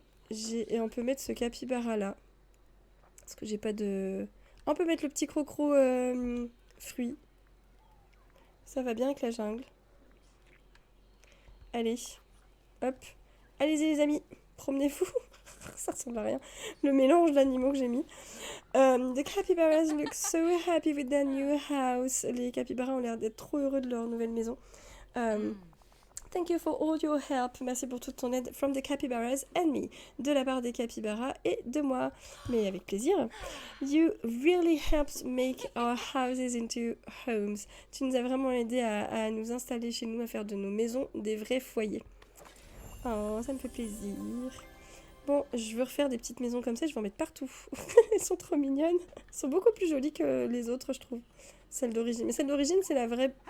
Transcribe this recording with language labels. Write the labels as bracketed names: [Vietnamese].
[French] Et on peut mettre ce capybara là. Parce que j'ai pas de... On peut mettre le petit crocro fruit. Ça va bien avec la jungle. Allez. Hop. Allez-y les amis. Promenez-vous. Ça ressemble à rien. Le mélange d'animaux que j'ai mis. [English] The capybaras look so happy with their new house. [French] Les capybaras ont l'air d'être trop heureux de leur nouvelle maison. [English] Thank you for all your help. [French] Merci pour toute ton aide. [English] From the capybaras and me. [French] De la part des capybaras et de moi. Mais avec plaisir. [English] You really helped make our houses into homes. [French] Tu nous as vraiment aidé à nous installer chez nous, à faire de nos maisons des vrais foyers. Oh, ça me fait plaisir. Bon, je veux refaire des petites maisons comme ça, je vais en mettre partout. Elles sont trop mignonnes. Elles sont beaucoup plus jolies que les autres, je trouve. Celle d'origine. Mais celle d'origine, c'est la vraie...